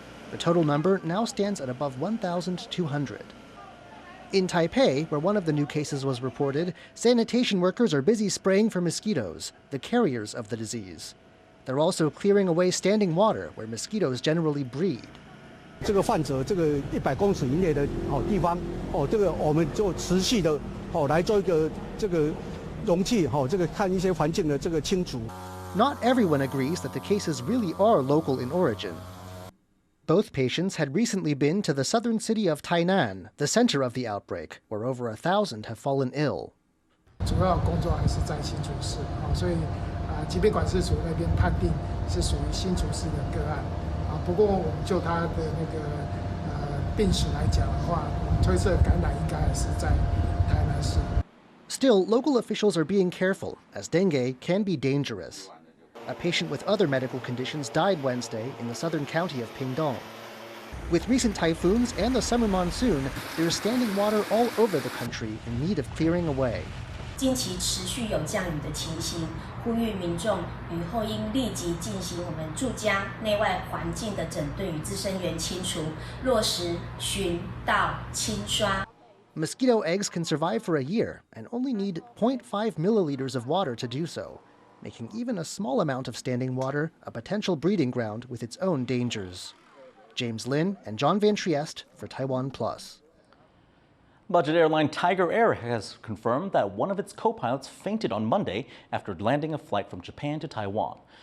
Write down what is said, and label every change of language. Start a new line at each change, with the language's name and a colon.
English: The total number now stands at above 1,200. In Taipei, where one of the new cases was reported, sanitation workers are busy spraying for mosquitoes, the carriers of the disease. They're also clearing away standing water where mosquitoes generally breed.
Chinese: 这个患者这个100公尺以内的地方这个我们就持续的来做一个这个容器这个看一些环境的这个清除。
English: Not everyone agrees that the cases really are local in origin. Both patients had recently been to the southern city of Tainan, the center of the outbreak, where over 1,000 have fallen ill.
Chinese: 主要工作还是在新竹市，所以疾病管制署那边判定是属于新竹市的个案。不过我们就他的那个病史来讲的话，我们推测感染应该还是在台南市。
English: Still, local officials are being careful, as dengue can be dangerous. A patient with other medical conditions died Wednesday in the southern county of Pingdong. With recent typhoons and the summer monsoon, there's standing water all over the country in need of clearing away.
Chinese: 近期持续有降雨的情形，呼吁民众雨后应立即进行我们住家内外环境的整顿与滋生源清除，落实巡倒清刷。
English: Mosquito eggs can survive for a year and only need 0.5 milliliters of water to do so, making even a small amount of standing water a potential breeding ground with its own dangers. James Lin and John Van Trieste for TaiwanPlus. Budget airline Tiger Air has confirmed that one of its co-pilots fainted on Monday after landing a flight from Japan to Taiwan.